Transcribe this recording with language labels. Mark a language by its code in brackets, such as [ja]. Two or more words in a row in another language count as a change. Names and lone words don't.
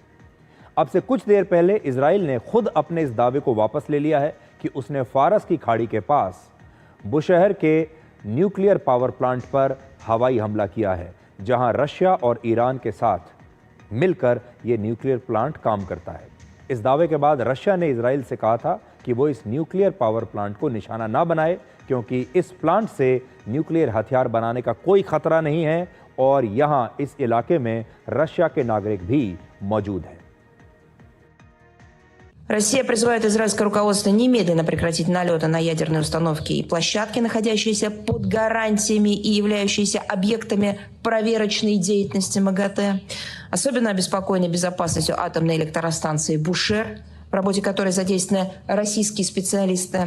[hi] अब से कुछ देर पहले इजराइल ने खुद अपने इस दावे को वापस ले लिया है कि उसने फारस की खाड़ी के पास बुशहर के [en] nuclear power plant [hi] पर हवाई हमला किया है जहां रशिया और ईरान के साथ मिलकर यह [en] nuclear plant [hi] काम करता है। इस दावे के बाद रशिया ने इजराइल से कहा था कि वो इस [en] nuclear power plant [hi] को निशाना ना बनाए क्योंकि इस प्लांट से न्यूक्लियर हथियार बनाने का कोई खतरा नहीं है और यहां इस इलाके में रशिया के नागरिक भी मौजूद हैं। [ru] Россия призывает израильское руководство немедленно прекратить налеты на ядерные установки и площадки, находящиеся под гарантиями и являющиеся объектами проверочной деятельности МАГАТЭ. Особенно обеспокоены безопасностью атомной электростанции «Бушер», в работе которой задействованы российские специалисты.